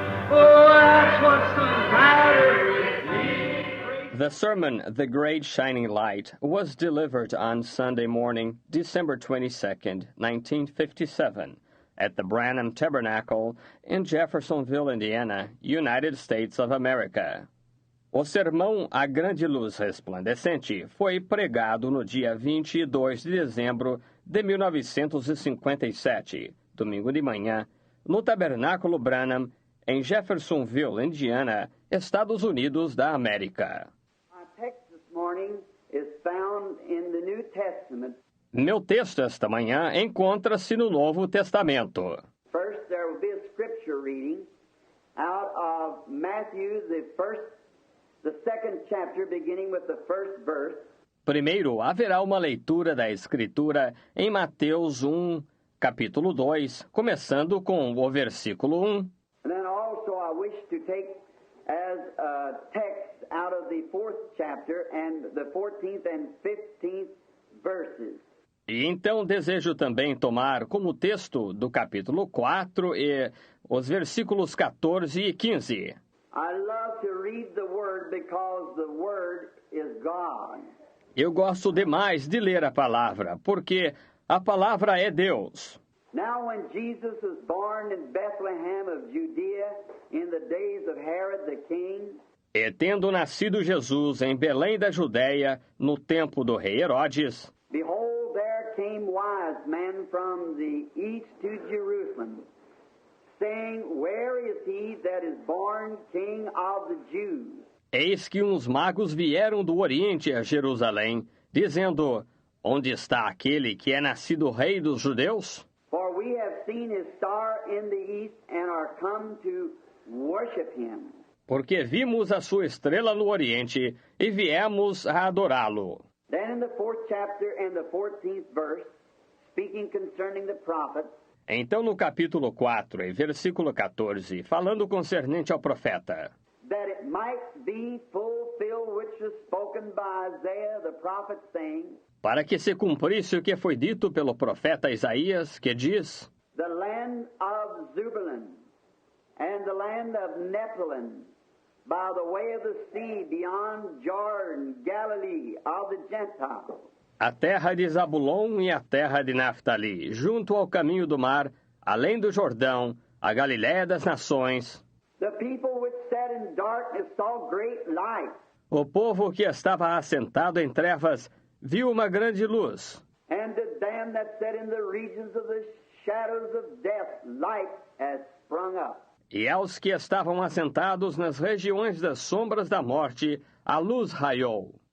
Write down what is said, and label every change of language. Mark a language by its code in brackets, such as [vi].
[en] Oh, that's what's the matter with me. The sermon, The Great Shining Light, was delivered on Sunday morning, December 22nd, 1957, at the Branham Tabernacle in Jeffersonville, Indiana, United States of America. [pt] O sermão A Grande Luz Resplandecente foi pregado no dia 22 de dezembro de 1957, domingo de manhã, no Tabernáculo Branham, em Jeffersonville, Indiana, Estados Unidos da América. [en] My text this morning is found in the New Testament. [pt] Meu texto esta manhã encontra-se no Novo Testamento. [en] First, there will be a scripture reading out of Matthew, the second chapter, beginning with the first verse. [pt] Primeiro, haverá uma leitura da Escritura em Mateus 1, capítulo 2, começando com o versículo 1. [en] And then also I wish to take as a text out of the fourth chapter and the 14th and 15th verses. [pt] E então desejo também tomar como texto do capítulo 4 e os versículos 14 e 15. [en] I love to read the Word because the Word is God. [pt] Eu gosto demais de ler a palavra, porque a palavra é Deus. [en] Now when Jesus was born in Bethlehem of Judea in the days of Herod the king, [pt] E tendo nascido Jesus em Belém da Judéia, no tempo do rei Herodes, [en] behold, there came wise men from the east to Jerusalem, saying, Where is he that is born King of the Jews? [pt] eis que uns magos vieram do Oriente a Jerusalém, dizendo, onde está aquele que é nascido rei dos judeus? [en] For we have seen his star in the east and are come to worship him. [pt] Porque vimos a sua estrela no Oriente e viemos a adorá-lo. [en] Then in the fourth chapter and the 14th verse, speaking concerning the prophet, [pt] Então no capítulo 4 e versículo 14, falando concernente ao profeta, [en] that it might be fulfilled which was spoken by Isaiah the prophet, saying, [pt] para que se cumprisse o que foi dito pelo profeta Isaías, que diz, [en] The land of Zebulun and the land of Nephilim, by the way of the sea beyond Jordan, Galilee of the Gentiles. [pt] a terra de Zabulon e a terra de Naftali, junto ao caminho do mar, além do Jordão, a Galiléia das nações. [en] The people which sat in darkness saw great light, [pt] O povo que estava assentado em trevas viu uma grande luz. [en] and to them that sat in the regions of the shadows of death, light has sprung up. [pt] E aos que estavam assentados nas regiões das sombras da morte, a luz raiou.